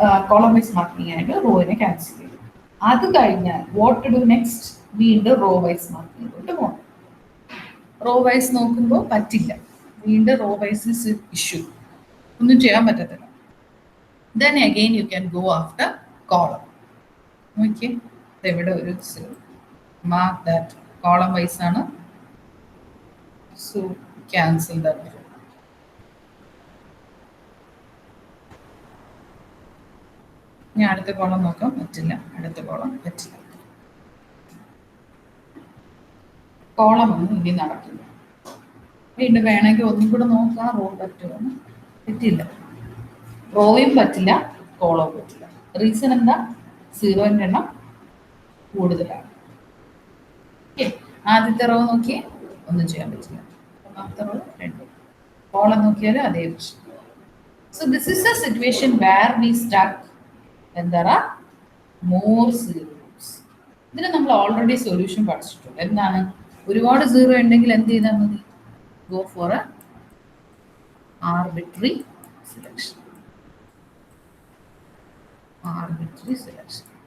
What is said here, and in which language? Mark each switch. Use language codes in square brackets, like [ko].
[ml] Column vice marking ആയിട്ട് റോയിനെ cancel ചെയ്തു. അത് കഴിഞ്ഞാൽ [en] What to do next? [ml] വീണ്ടും റോ വൈസ് മാർക്കിങ്ങിലോട്ട് പോകണം. റോ വൈസ് നോക്കുമ്പോൾ പറ്റില്ല, വീണ്ടും റോ വൈസ് ഇഷ്യൂ, ഒന്നും ചെയ്യാൻ പറ്റത്തില്ല. [en] Then again you can go after column. Okay, [ml] ഇവിടെ ഒരു [en] mark that column wise [ml] ആണ്, [en] so cancel that row. [ml] ഞാൻ അടുത്ത കോളം നോക്കാം, പറ്റില്ല. അടുത്ത കോളം പറ്റില്ല. കോളം ഒന്നും ഇനി നടക്കില്ല. വീണ്ടും വേണമെങ്കിൽ ഒന്നും കൂടെ നോക്കാം, റോ പറ്റുമോ. പറ്റില്ല. റോയും പറ്റില്ല, കോളവും പറ്റില്ല. റീസൺ എന്താ? സീറോൻ്റെ എണ്ണം കൂടുതലാണ്. ഓക്കെ, ആദ്യത്തെ റോ നോക്കിയേ, ഒന്നും ചെയ്യാൻ പറ്റില്ല. ഒന്നാമത്തെ റോ 2. കോളം നോക്കിയാൽ അതേ പ്രശ്നം. [en] So this is a situation where we stuck when there are more zeros. [ml] ഇതിന് നമ്മൾ ഓൾറെഡി സൊല്യൂഷൻ പഠിച്ചിട്ടുണ്ട്. എന്താണ്? ഒരുപാട് സീറോ ഉണ്ടെങ്കിൽ എന്ത് ചെയ്താൽ മതി? [en] Go for a arbitrary selection. Arbitrary selection.